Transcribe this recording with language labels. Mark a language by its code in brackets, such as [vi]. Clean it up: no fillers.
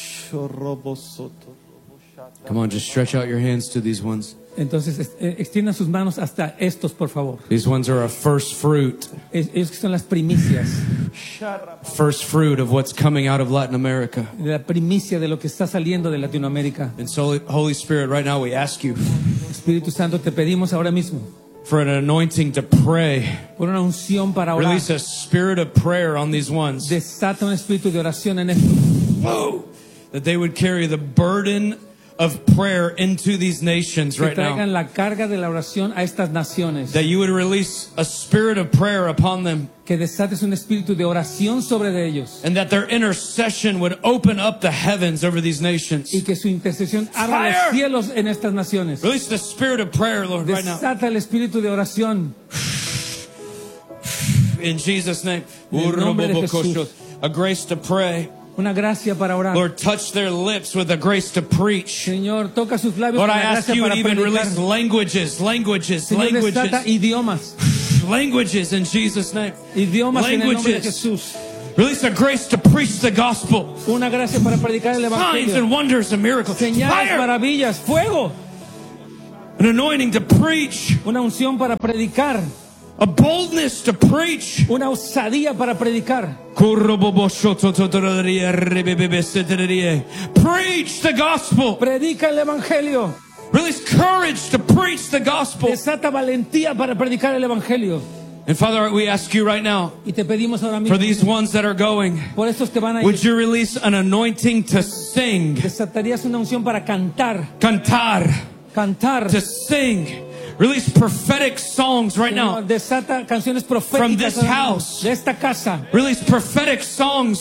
[en] Come on, just stretch out your hands to these ones. [es] Entonces, extiendan sus manos hasta estos, por favor. [en] These ones are a first fruit. [es] Ellos que son las primicias. [en] First fruit of what's coming out of Latin America. [es] La primicia de lo que está saliendo de Latinoamérica. [en] And so, Holy Spirit, right now we ask you. [es] Espíritu Santo, te pedimos ahora mismo. [en] For an anointing to pray. [es] Por una unción para orar. [en] Release a spirit of prayer on these ones. [es] Desata un espíritu de oración en estos. [en] Oh, that they would carry the burden of prayer into these nations right now. [es] Que traigan la carga de la oración a estas naciones. [en] That you would release a spirit of prayer upon them. [es] Que desates un espíritu de oración sobre de ellos. [en] And that their intercession would open up the heavens over these nations. [es] Y que su intercesión abra los cielos en estas naciones. [en] Release the spirit of prayer, Lord, right now. [es] Desata el espíritu de oración. [en] In Jesus' name. [es] En el nombre de Jesús. [en] A grace to pray. [es] Una gracia para orar. [en] Lord, touch their lips with the grace to preach. [es] Señor, toca sus labios [en] Lord, [es] con la [en] I ask you to even release languages, languages, [es] Señor, [en] languages. [es] Idiomas. [en] Languages in Jesus' name. [es] Idiomas [en] languages. [es] En el nombre de Jesús. [en] Release a grace to preach the gospel. [es] Una gracia para predicar el evangelio. [en] Signs and wonders and miracles. [es] Señales, [en] fire. [es] Maravillas, fuego. [en] An anointing to preach. [es] Una unción para predicar. [en] A boldness to preach. [es] Una osadía para predicar. [en] Preach the gospel. [es] Predica el evangelio. [en] Release courage to preach the gospel. [es] Desata valentía para predicar el evangelio. [en] And Father, we ask you right now. [es] Y te pedimos ahora mismo, [en] for these ones that are going. [es] Por estos que van a ir. [en] Would you release an anointing to sing? [es] Desatarías una unción para cantar. Cantar. cantar, [en] to sing. Release prophetic songs right now. [es] Desata canciones proféticas [en] from this house. [es] De esta casa. [en] Release prophetic songs.